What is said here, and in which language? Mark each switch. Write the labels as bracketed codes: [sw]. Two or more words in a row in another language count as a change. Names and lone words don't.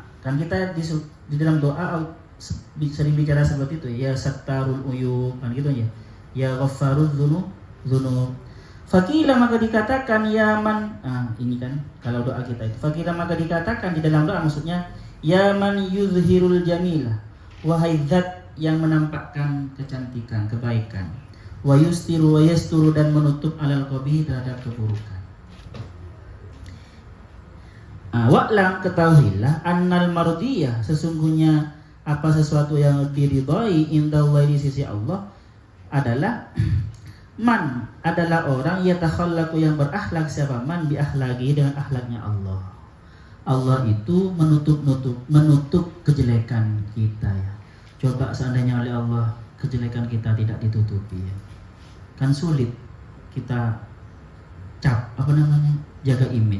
[id] Kan kita di dalam doa sering bicara seperti itu ya, [ar] ستار العيوب [id] kan gitu ya. [ar] يا غفار الذنوب. [id] Fakila maka dikatakan [ar] يا من, [id] ini kan kalau doa kita itu. Fakila maka dikatakan di dalam doa maksudnya [ar] يا من يظهر الجميلة, [id] wahai zat yang menampakkan kecantikan, kebaikan. [ar] ويستر ويستر [id] dan menutup [ar] على القبيح [id] terhadap keburukan. Wa'lam ketahuilah [ar] أن المرضي [id] sesungguhnya apa sesuatu yang diridhai indallahi di sisi Allah adalah man adalah orang yatakhallaku yang berakhlak siapa [ar] من بأخلاق [id] dengan akhlaknya Allah. Allah itu menutup kejelekan kita ya. Coba seandainya oleh Allah kejelekan kita tidak ditutupi ya. Kan sulit kita jaga image.